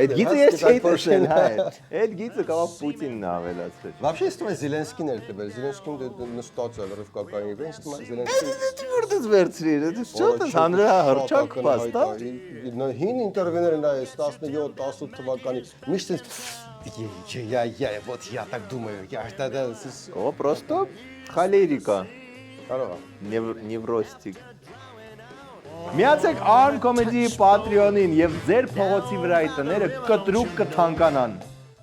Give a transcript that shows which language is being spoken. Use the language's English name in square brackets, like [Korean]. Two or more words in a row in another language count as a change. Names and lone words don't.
[Armenian] Այդ գիծը ես չէի տեսել, հա։ Այդ գիծը կարող Պուտինն է ավելացրել։ [Russian] Вообще, если Зеленский [Armenian] էր տվել, Զելենսկին նստած էր ռվկականի վրա, ինձ Զելենսկին Որտե՞ց վերցրիր, դա շատ է հանրահռչակ փաստա։ հին ինտերվյուները նայես 17-18 թվականի միշտ [Russian] я вот я так думаю, я тогда О, просто холерика, [Armenian] կարող է невростик։ Միացեք Arm Comedy Patreon-ին եւ ձեր փողոցի վրայի տները կտրուկ կթանկանան։